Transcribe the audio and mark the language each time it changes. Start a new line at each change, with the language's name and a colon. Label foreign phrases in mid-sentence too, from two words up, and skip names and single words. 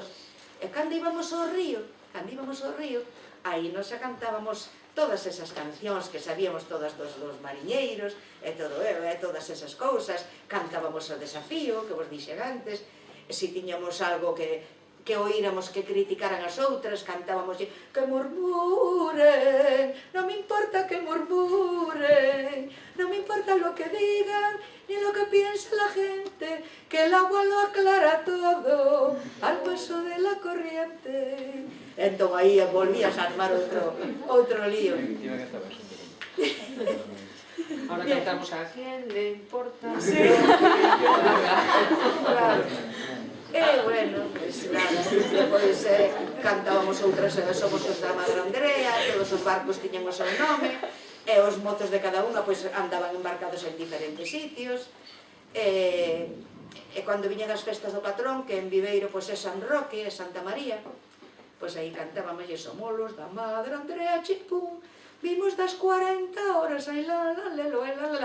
Galician: E cando íbamos ao río, aí nos xa cantábamos todas esas cancións que sabíamos todas dos mariñeiros, e todas esas cousas, cantábamos o desafío, que vos dixen antes, e se tiñamos algo que oíramos que criticaran as outras, cantábamos que murmuren, non me importa que murmuren, non me importa
Spanish: lo que digan, ni lo que piense la gente, que el agua lo aclara todo, al paso de la corriente.
Galician: Entón aí volvías a armar outro lío.
Spanish: Ahora cantamos a ¿quién le importa? Sí, claro.
Galician: E, bueno, pois nada, depois cantábamos outras, somos os da Madre Andrea, todos os barcos tiñan o seu nome, e os mozos de cada unha andaban embarcados en diferentes sitios, e cando viñan as festas do patrón, que en Viveiro é San Roque, é Santa María, pois aí cantábamos somos os da Madre Andrea, chimpum, vimos das 40 horas, ai la la la la la.